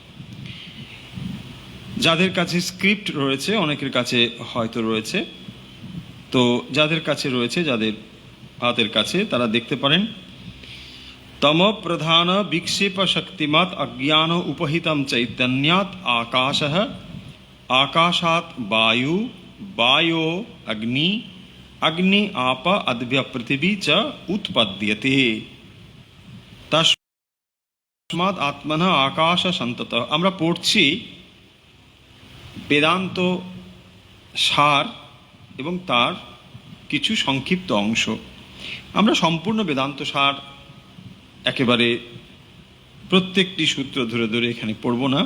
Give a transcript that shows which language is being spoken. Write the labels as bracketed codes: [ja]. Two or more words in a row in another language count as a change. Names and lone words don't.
[bn] যাদের কাছে স্ক্রিপ্ট রয়েছে, অনেকের কাছে হয়তো রয়েছে, তো যাদের কাছে রয়েছে, যাদের হাতের কাছে, তারা দেখতে পারেন। [sa] তম প্রধান বিক্ষেপ শক্তিমত অজ্ঞান উপহিতম চৈতন্যাৎ আকাশঃ, आकाशात् वायु, वायो अग्नि, अग्नि आप अद्भ्य पृथिवी च उत्पद्यते तस्मात् आत्मनः आकाश सन्ततः। [bn] আমরা পড়ছি বেদান্ত সার এবং তার কিছু সংক্ষিপ্ত অংশ। আমরা সম্পূর্ণ বেদান্ত সার একেবারে প্রত্যেকটি সূত্র ধরে ধরে এখানে পড়ব না।